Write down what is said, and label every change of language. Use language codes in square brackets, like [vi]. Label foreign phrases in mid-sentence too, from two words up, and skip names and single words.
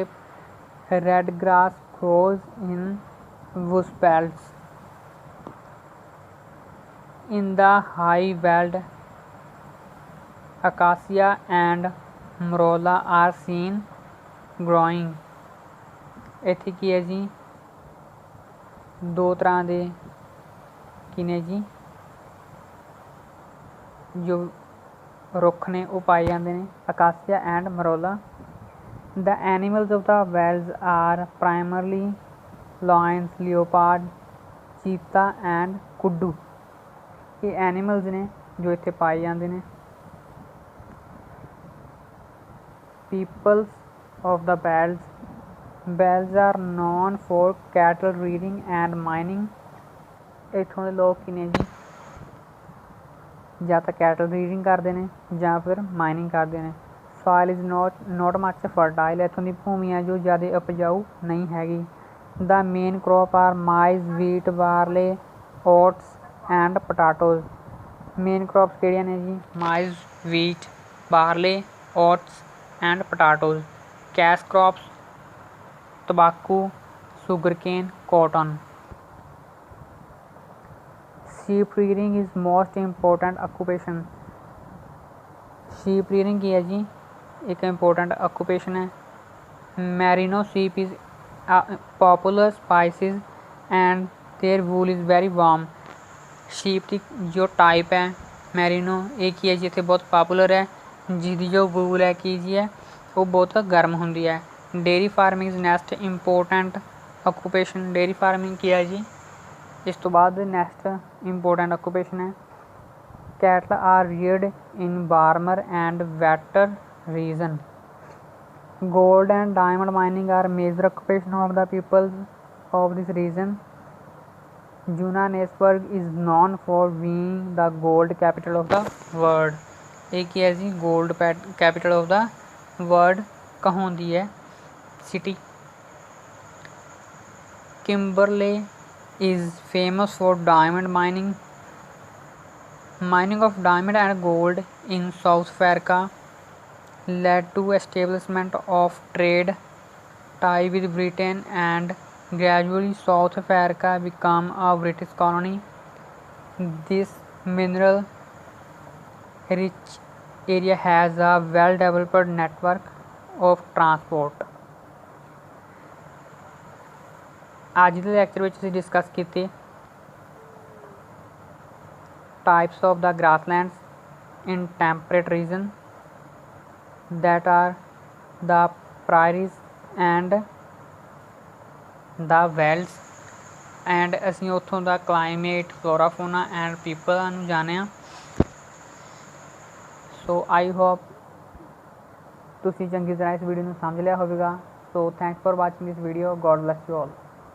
[en] Red grass grows in bush belts. In the high veld, acacia and morolla are seen growing. [pa] ਇੱਥੇ ਕੀ ਹੈ ਜੀ, ਦੋ ਤਰ੍ਹਾਂ ਦੇ ਕੀ ਨੇ ਜੀ ਜੋ ਰੁੱਖ ਨੇ ਉਹ ਪਾਏ ਜਾਂਦੇ ਨੇ, ਅਕਾਸੀਆ ਐਂਡ ਮਰੋਲਾ. [en] The animals of the wells are primarily lions, leopard, cheetah and kudu. [pa] ਇਹ ਐਨੀਮਲਸ ਨੇ ਜੋ ਇੱਥੇ ਪਾਏ ਜਾਂਦੇ ਨੇ. [en] Peoples of the wells are known for cattle rearing and mining. [pa] ਇੱਥੋਂ ਦੇ ਲੋਕ ਕੀ ਨੇ ਜੀ, ਜਾਂ ਤਾਂ [en] cattle reading [pa] ਕਰਦੇ ਨੇ ਜਾਂ ਫਿਰ ਮਾਈਨਿੰਗ ਕਰਦੇ ਨੇ. [en] soil is not much fertile. [pa] ਇੱਥੋਂ ਦੀ ਭੂਮੀ ਹੈ ਜੋ ਜ਼ਿਆਦਾ ਉਪਜਾਊ ਨਹੀਂ ਹੈਗੀ. [en] the main crop are maize, wheat, barley, oats and potatoes. main crops [pa] ਕਿਹੜੀਆਂ ਨੇ ਜੀ, [en] maize, wheat, barley, oats and potatoes. cash crops [pa] ਤੰਬਾਕੂ, [en] sugar cane, [pa] ਕਾਟਨ. [en] sheep rearing is most important occupation. sheep rearing [pa] ਕੀ ਹੈ ਜੀ, ਇੱਕ [en] important occupation [pa] ਹੈ. [en] ਮੈਰੀਨੋ sheep is popular species and their wool is very warm. [pa] ਸ਼ੀਪ ਦੀ ਜੋ ਟਾਈਪ ਹੈ ਮੈਰੀਨੋ, ਇਹ ਕੀ ਹੈ ਜੀ ਇੱਥੇ ਬਹੁਤ ਪਾਪੂਲਰ ਹੈ, ਜਿਹਦੀ ਜੋ ਵੂਲ ਹੈ ਕੀ ਜੀ ਹੈ ਉਹ ਬਹੁਤ ਗਰਮ ਹੁੰਦੀ ਹੈ. [en] dairy farming is next important occupation. dairy farming [pa] ਕੀ ਹੈ ਜੀ, ਇਸ ਤੋਂ ਬਾਅਦ [en] next important occupation [pa] ਹੈ. [en] cattle are reared in warmer and wetter region. gold and diamond mining are major occupation of the peoples of this region. Johannesburg is known for being the gold capital of the world. [pa] ਇਹ ਕੀ ਹੈ ਜੀ, [en] gold capital of the world [pa] ਕਹਾਉਂਦੀ ਹੈ ਸਿਟੀ. [en] Kimberley is famous for diamond mining. Mining of diamond and gold in South Africa led to establishment of trade tie with Britain, and gradually South Africa became a British colony. This mineral rich area has a well developed network of transport. [pa] ਅੱਜ ਦੇ ਲੈਕਚਰ ਵਿੱਚ ਅਸੀਂ ਡਿਸਕਸ ਕੀਤੇ [en] types of the grasslands in temperate region, that are the prairies and the wells, [pa] ਐਂਡ ਅਸੀਂ ਉੱਥੋਂ ਦਾ [en] climate, flora, fauna and people [pa] ਨੂੰ ਜਾਣਿਆ. [en] so I hope [pa] ਤੁਸੀਂ ਚੰਗੀ ਤਰ੍ਹਾਂ ਇਸ ਵੀਡੀਓ ਨੂੰ ਸਮਝ ਲਿਆ ਹੋਵੇਗਾ. [en] so thanks for watching this video. God bless you all.